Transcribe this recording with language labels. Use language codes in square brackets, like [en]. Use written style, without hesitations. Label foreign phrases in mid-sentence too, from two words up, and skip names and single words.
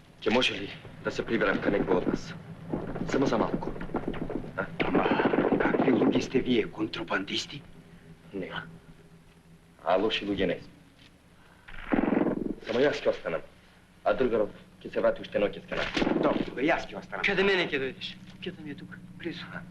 [bg] Ще може ли да се приберем към някой от нас? Само за малко. Ама, какви луги сте вие, контрабандисти? [mk] Не. А лоши луѓе не сме. Само јас ќе останам. А другаров ќе се врати уште ноќес кај нас. [bg] Добре, тогава и аз ќе останам. Къде мене ќе дойдеш? Кјата ми е тук, близо.